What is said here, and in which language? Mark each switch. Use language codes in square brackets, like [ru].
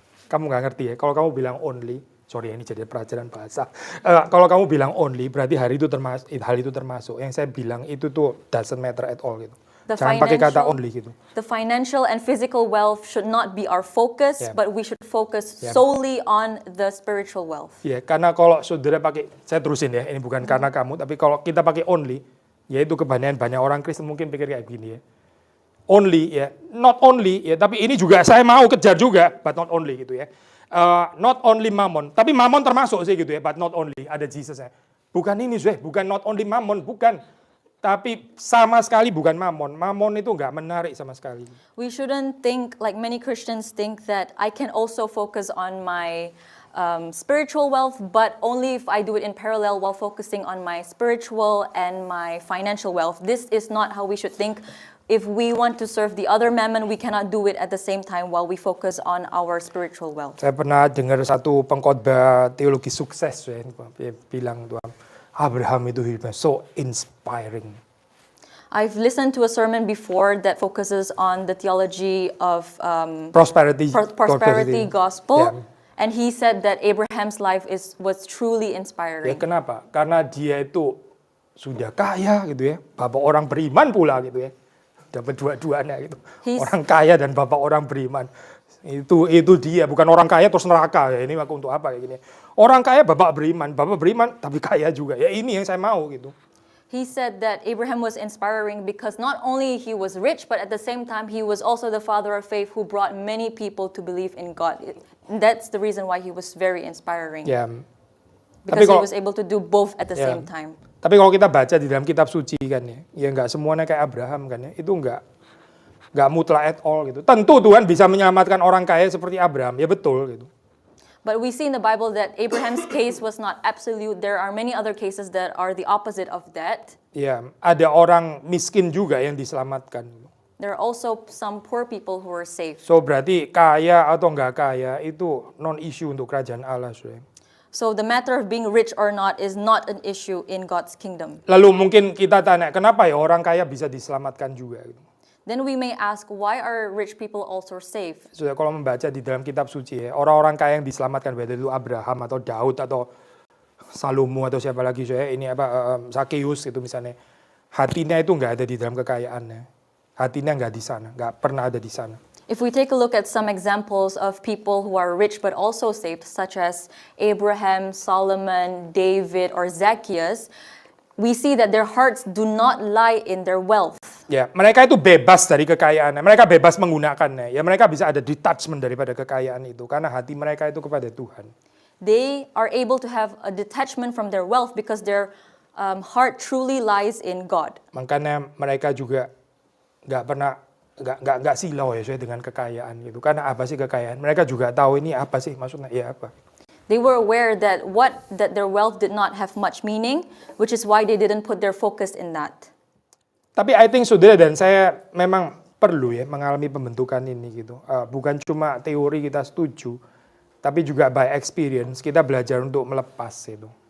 [id] Kamu nggak ngerti ya. Kalau kamu bilang only, sorry ini jadi pelajaran bahasa. Kalau kamu bilang only, berarti hal itu termasuk. Yang saya bilang itu tuh [en] doesn't matter at all [id] gitu. Jangan pakai kata only gitu. [en] The financial and physical wealth should not be our focus, Yeah. but we should focus Yeah. solely on the spiritual wealth. [id] Ya, karena kalau saudara pakai, saya terusin ya, ini bukan karena kamu, tapi kalau kita pakai only, yaitu kebanyakan banyak orang Kristen mungkin pikir kayak gini ya. Only ya, [en] not only [id] ya, tapi ini juga saya mau kejar juga, [en] but not only [id] gitu ya. [en] Not only mammon, [id] tapi mammon termasuk sih gitu ya, [en] but not only, [id] ada Jesus-nya. Bukan ini bukan [en] not only mammon, [id] bukan. Tapi sama sekali bukan mammon. Mammon itu nggak menarik sama sekali. [en] We shouldn't think like many Christians think that I can also focus on my spiritual wealth, but only if I do it in parallel while focusing on my spiritual and my financial wealth. This is not how we should think. If we want to serve the other mammon, we cannot do it at the same time while we focus on our spiritual wealth. [id] Saya pernah dengar satu pengkhotbah teologi sukses ya, dia bilang tuh, Abraham itu hidupnya [en] so inspiring. I've listened to a sermon before that focuses on the theology of Prosperity gospel, Yeah. and he said that Abraham's life was truly [id] Ya [en] inspiring. [id] kenapa? Karena dia itu sudah kaya gitu ya, bapak orang beriman pula gitu ya, dapat dua-duanya gitu. Orang kaya dan bapak orang beriman. Itu dia, bukan orang kaya terus neraka ya, ini aku untuk apa kayak gini. Orang kaya bapak beriman tapi kaya juga. Ya ini yang saya mau gitu. [en] He said that Abraham was inspiring because not only he was rich, but at the same time he was also the father of faith who brought many people to believe in God. That's the reason why he was very inspiring. [id] Ya. [en] Because he was able to do both at the [id] Ya. [en] same time. [id] Tapi kalau kita baca di dalam kitab suci kan ya nggak semuanya kayak Abraham kan ya, itu nggak mutlak [en] at all [id] gitu. Tentu Tuhan bisa menyelamatkan orang kaya seperti Abraham, ya betul gitu. [en] But we see in the Bible that Abraham's case was not absolute. There are many other cases that are the opposite of that. [id] Ya, ada orang miskin juga yang diselamatkan. [en] There are also some poor people who are saved. [id] So berarti kaya atau nggak kaya itu [en] non issue [id] untuk kerajaan Allah, saudara. [en] So the matter of being rich or not is not an issue in God's kingdom. [id] Lalu mungkin kita tanya, kenapa ya orang kaya bisa diselamatkan juga? Gitu. [en] then we may ask, why are rich people also safe? [id] Sudah kalau membaca di dalam kitab suci ya, orang-orang kaya yang diselamatkan, baik itu Abraham atau Daud atau Salomo atau siapa lagi, Sakeus itu misalnya, hatinya itu nggak ada di dalam kekayaannya, hatinya nggak di sana, nggak pernah ada di sana. [en] If we take a look at some examples of people who are rich but also saved, such as Abraham, Solomon, David, or Zacchaeus, we see that their hearts do not lie in their wealth. [id] Ya, mereka itu bebas dari kekayaannya, mereka bebas menggunakannya. Ya, mereka bisa ada detachment daripada kekayaan itu karena hati mereka itu kepada Tuhan. [en] They are able to have a detachment from their wealth because their heart truly lies in God. [id] Makanya mereka juga nggak silau ya dengan kekayaan gitu. Karena apa sih kekayaan? Mereka juga tahu ini apa sih maksudnya, ya apa. [en] They were aware that their wealth did not have much meaning, which is why they didn't put their focus in that. [id] Tapi [en] I think [id] saudara dan saya memang perlu ya mengalami pembentukan ini gitu. Bukan cuma teori kita setuju, tapi juga [en] by experience [id] kita belajar untuk melepas itu.